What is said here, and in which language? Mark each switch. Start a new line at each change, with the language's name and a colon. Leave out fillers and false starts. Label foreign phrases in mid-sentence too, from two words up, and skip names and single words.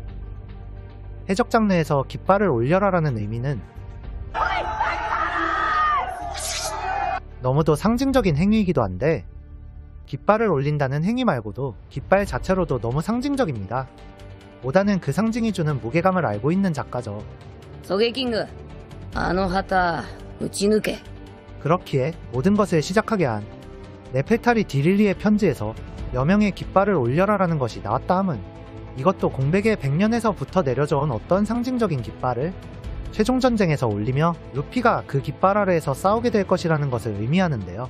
Korean: 해적 장르에서 깃발을 올려라라는 의미는 너무도 상징적인 행위이기도 한데 깃발을 올린다는 행위 말고도 깃발 자체로도 너무 상징적입니다. 오다는 그 상징이 주는 무게감을 알고 있는 작가죠.
Japanese: ソゲキングあの旗撃ち抜け
Korean: 그렇기에 모든 것을 시작하게 한 네페탈리 디릴리의 편지에서 여명의 깃발을 올려라라는 것이 나왔다 함은 이것도 공백의 100년에서부터 내려져온 어떤 상징적인 깃발을 최종전쟁에서 올리며 루피가 그 깃발 아래에서 싸우게 될 것이라는 것을 의미하는데요.